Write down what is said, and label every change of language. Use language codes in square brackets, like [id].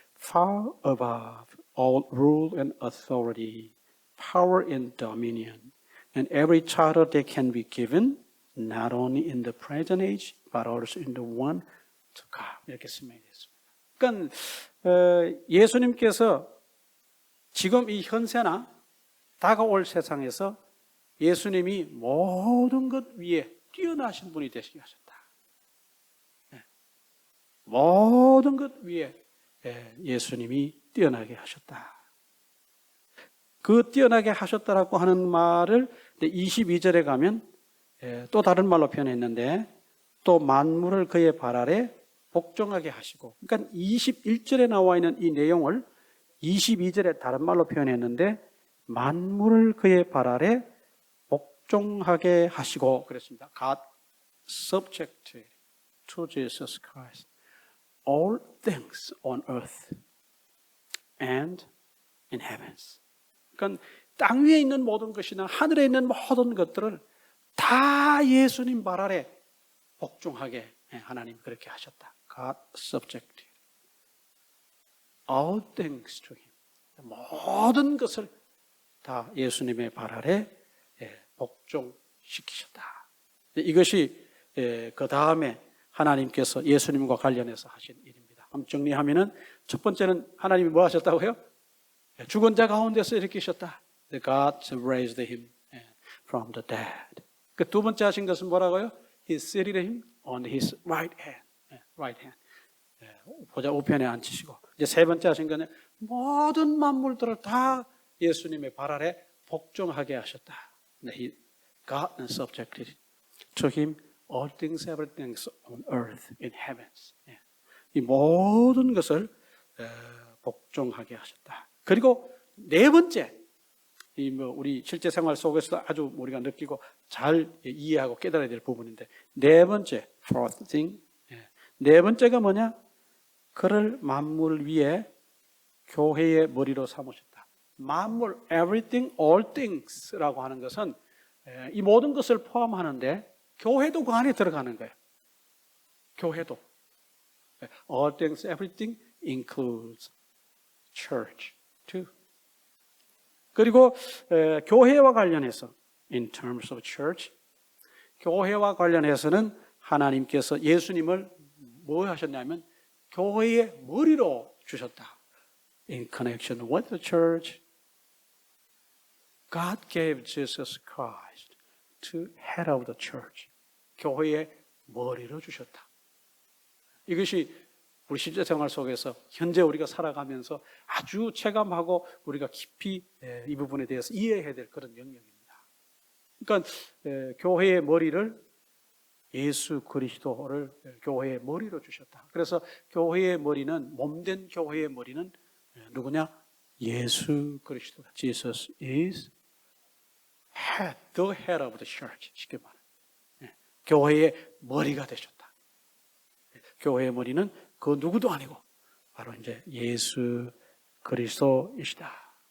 [en] Far above all rule and authority, power and dominion, and every charter that can be given, not only in the present age, but also in the one to come. [ko] 이렇게 설명이 됐습니다. 그러니까 예수님께서 지금 이 현세나 다가올 세상에서 예수님이 모든 것 위에 뛰어나신 분이 되시게 하셨다. 모든 것 위에 예수님이 뛰어나게 하셨다. 그 뛰어나게 하셨다라고 하는 말을 22절에 가면 또 다른 말로 표현했는데 또 만물을 그의 발 아래 복종하게 하시고, 그러니까 21절에 나와 있는 이 내용을 22절에 다른 말로 표현했는데 만물을 그의 발 아래 복종하게 하시고 그랬습니다. [en] God subjected to Jesus Christ all things on earth and in heavens. [ko] 그러니까 땅 위에 있는 모든 것이나 하늘에 있는 모든 것들을 다 예수님 발 아래 복종하게 하나님 그렇게 하셨다. [en] God subjected all things to him. [ko] 모든 것을 다 예수님의 발 아래 복종시키셨다. 이것이 그 다음에 하나님께서 예수님과 관련해서 하신 일입니다. 한번 정리하면은 첫 번째는 하나님이 뭐 하셨다고요? 죽은 자 가운데서 일으키셨다. [en] God raised him from the dead. [ko] 그 두 번째 하신 것은 뭐라고요? [en] He seated him on his right hand. Right hand. [ko] 보좌 우편에 앉히시고, 이제 세 번째 하신 것은 모든 만물들을 다 예수님의 발 아래 복종하게 하셨다. [en] God subjected to him all things, everything on earth, in heavens. [ko] 이 모든 것을 복종하게 하셨다. 그리고 네 번째, 우리 실제 생활 속에서 아주 우리가 느끼고 잘 이해하고 깨달아야 될 부분인데, 네 번째, [en] fourth thing. [ko] 네 번째가 뭐냐? 그를 만물 위에 교회의 머리로 삼으셨다. 만물, [en] everything, all things [ko] 라고 하는 것은 이 모든 것을 포함하는데 교회도 그 안에 들어가는 거예요. 교회도. [en] All things, everything includes church too. [ko] 그리고 교회와 관련해서 [en] in terms of church, [ko] 교회와 관련해서는 하나님께서 예수님을 뭐 하셨냐면 교회의 머리로 주셨다. [en] In connection with the church, God gave Jesus Christ to head of the church. [ko] 교회의 머리로 주셨다. 이것이 우리 실제 생활 속에서 현재 우리가 살아가면서 아주 체감하고 우리가 깊이 이 부분에 대해서 이해해야 될 그런 영역입니다. 그러니까 교회의 머리를 예수 그리스도를 교회의 머리로 주셨다. 그래서 교회의 머리는, 몸된 교회의 머리는 누구냐? 예수 그리스도다. [en] Jesus is head, the head of the church. [ko] 쉽게 말해. 교회의 머리가 되셨다. 교회의 머리는 그 누구도 아니고 바로 이제 예수 그리스도이시다.